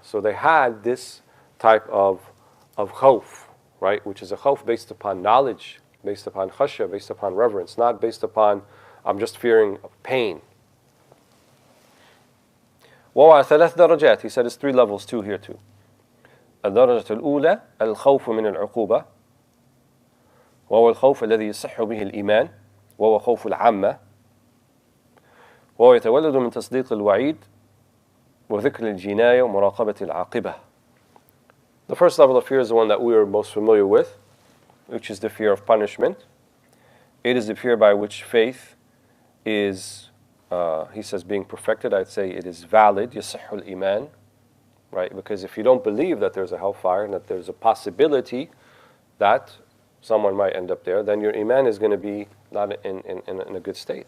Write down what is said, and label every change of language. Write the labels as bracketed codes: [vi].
[en] So they had this type of khawf, right, which is a khawf based upon knowledge, based upon khashya, based upon reverence, not based upon I'm just fearing pain. [ar] وَوَعَ ثَلَث دَرَجَات. [en] He said it's three levels too here too. [ar] الدرجة الأولى الخوف من العقوبة وهو الخوف الذي يصح به الإيمان وهو خوف العامة وهو يتولد من تصديق الوعيد وذكر الجناية ومراقبة العاقبة. [en] The first level of fear is the one that we are most familiar with, which is the fear of punishment. It is the fear by which faith is, he says, being perfected. I'd say it is valid, [ar] يصح الإيمان, [en] right? Because if you don't believe that there's a hellfire and that there's a possibility that someone might end up there, then your iman is going to be not in a good state.